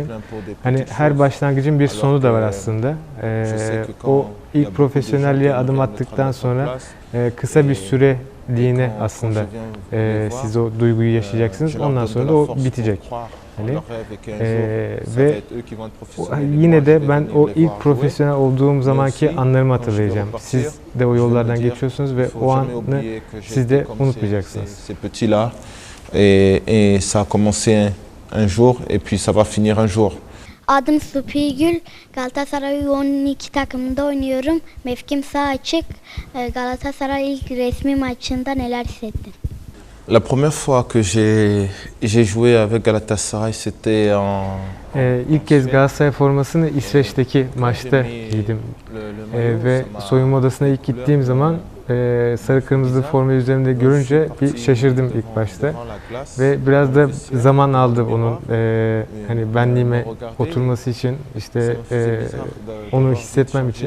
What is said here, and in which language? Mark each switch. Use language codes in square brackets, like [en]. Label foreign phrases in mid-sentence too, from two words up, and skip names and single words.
[tr] Hani her başlangıcın bir sonu da var aslında. O ilk profesyonelliğe adım attıktan sonra kısa bir süreliğine aslında siz o duyguyu yaşayacaksınız. Ondan sonra da o bitecek. Hani, ve yine de ben o ilk profesyonel olduğum zamanki anlarımı hatırlayacağım. Siz de o yollardan geçiyorsunuz ve o anı siz de unutmayacaksınız. [fr] Et ça a commencé un jour et puis ça va finir un jour. [tr] Adım Supigül. Galatasaray U12 takımında oynuyorum. Mevkim sağ açık. Galatasaray ilk resmi maçında neler hissettin? [fr] La première fois que j'ai joué avec Galatasaray, c'était en... [tr] İlk kez Galatasaray formasını İsveç'teki maçta giydim. Ve soyunma odasına ilk gittiğim zaman sarı kırmızı forma üzerimde görünce bir şaşırdım ilk başta. Ve biraz da zaman aldı onun hani benliğime oturması için, işte onu hissetmem için.